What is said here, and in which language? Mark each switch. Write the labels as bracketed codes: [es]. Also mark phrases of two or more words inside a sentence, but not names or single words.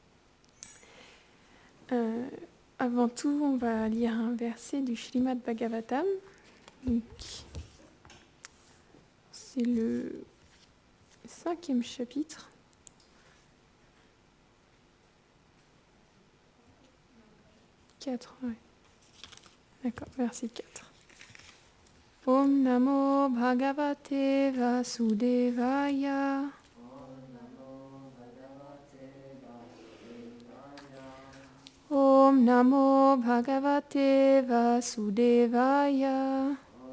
[fr] Avant tout, on va lire un verset du Srimad Bhagavatam. Donc, c'est le 5e chapitre. 4, ouais. D'accord, verset 4. [sa] ॐ नमो भगवते वासुदेवाय. ॐ नमो भगवते वासुदेवाय.